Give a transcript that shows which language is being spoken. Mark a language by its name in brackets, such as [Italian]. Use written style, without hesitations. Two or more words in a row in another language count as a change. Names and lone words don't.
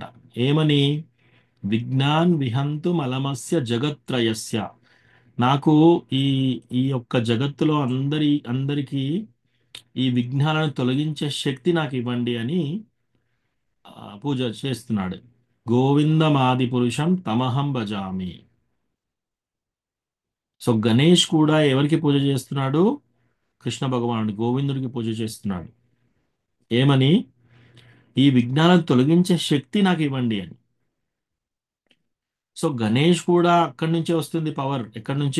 [Sanskrit] ఏమని? విజ్ఞాన్ విహంతు మలమస్య జగత్రయస్య. [Telugu] నాకు ఈ ఈ యొక్క జగత్తులో అందరికీ ఈ విఘ్నాలను తొలగించే శక్తి నాకు ఇవ్వండి అని పూజ చేస్తున్నాడు. [Sanskrit] గోవిందమాది పురుషం తమహం భజామి. [Telugu] సో గణేష్ కూడా ఎవరికి పూజ చేస్తున్నాడు? కృష్ణ భగవానుడు గోవిందుడికి పూజ చేస్తున్నాడు. ఏమని? ఈ విఘ్నాలను తొలగించే శక్తి నాకు ఇవ్వండి అని. సో గణేష్ కూడా అక్కడి నుంచే వస్తుంది పవర్. ఎక్కడి నుంచి?